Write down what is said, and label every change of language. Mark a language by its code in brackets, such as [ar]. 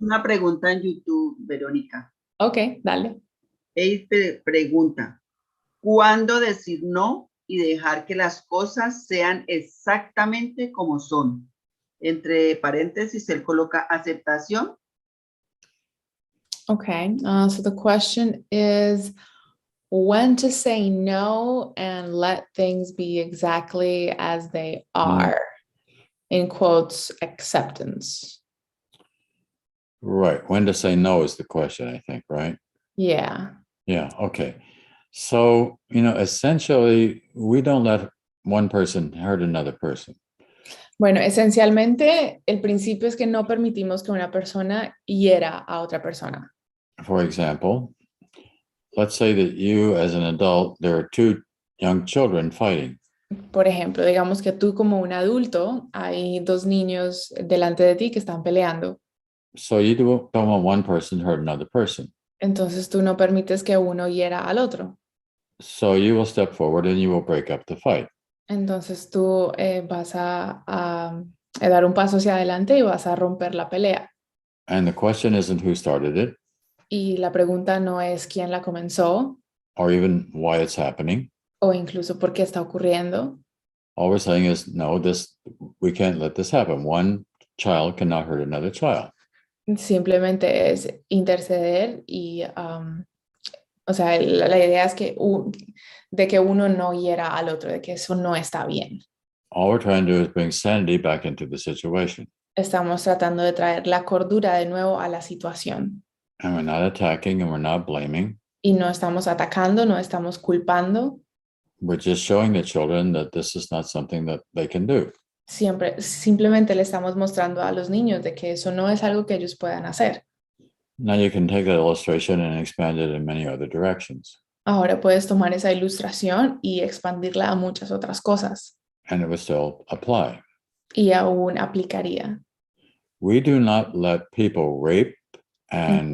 [es] una pregunta en YouTube, Verónica. Ok, dale. Él pregunta, ¿cuándo decir no y dejar que las cosas sean exactamente como son? Entre paréntesis, él coloca aceptación. [en] Okay, so the question is when to say no and let things be exactly as they are, in quotes, acceptance. Right. When to say no is the question, I think, right? Yeah. Yeah, okay. So, essentially, we don't let one person hurt another person. [es] Bueno, esencialmente, el principio es que no permitimos que una persona hiera a otra persona. [en] For example, let's say that you, as an adult, there are two young children fighting. [es] Por ejemplo, digamos que tú como un adulto, hay dos niños delante de ti que están peleando. [en] So you don't want one person to hurt another person. [es] Entonces tú no permites que uno hiera al otro. [en] So you will step forward and you will break up the fight. [es] Entonces tú vas a dar un paso hacia adelante y vas a romper la pelea. [en] And the question isn't who started it. [es] Y la pregunta no es quién la comenzó. [en] Or even why it's happening. [es] O incluso por qué está ocurriendo. [en] All we're saying is, no, we can't let this happen. One child cannot hurt another child. [es] Simplemente es interceder y, o sea, la idea es de que uno no hiera al otro, de que eso no está bien. [en] All we're trying to do is bring sanity back into the situation. [es] Estamos tratando de traer la cordura de nuevo a la situación. [en] And we're not attacking and we're not blaming. [es] Y no estamos atacando, no estamos culpando. [en] We're just showing the children that this is not something that they can do. [es] Simplemente le estamos mostrando a los niños de que eso no es algo que ellos puedan hacer. [en] Now you can take that illustration and expand it in many other directions. [es] Ahora puedes tomar esa ilustración y expandirla a muchas otras cosas. [en] and it would still apply. [es] y aún aplicaría. [en] We do not let people rape and